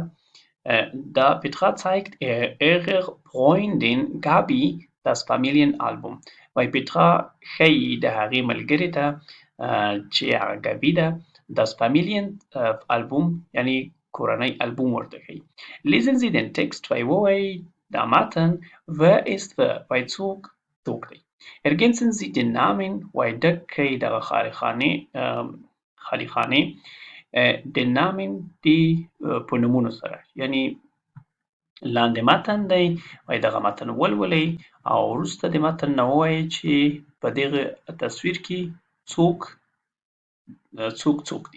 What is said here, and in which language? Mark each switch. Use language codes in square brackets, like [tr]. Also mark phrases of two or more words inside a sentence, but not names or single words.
[de] da Petra zeigt ihrer Freundin Gabi das Familienalbum [ps] وایي پیترا ښیي د هغې ملګرې ته چې هغه ګابي ده [de] das Familienalbum [ps] یعنی کورنۍ البوم ورته ښیي. [de] lesen Sie den Text [ps] وایي دا متن [de] wer ist wer [ps] وایي څوک دی. [de] ergänzen Sie den Namen [ps] وایي ډک کړئ دغه خالي خانې [de] den Namen [ps] دی په نومونو سره یعنی لاندې متن دی وایي دغه متن ولولئ او وروسته د متن نه ووایئ چې په دغه تصویر کې څوک دی.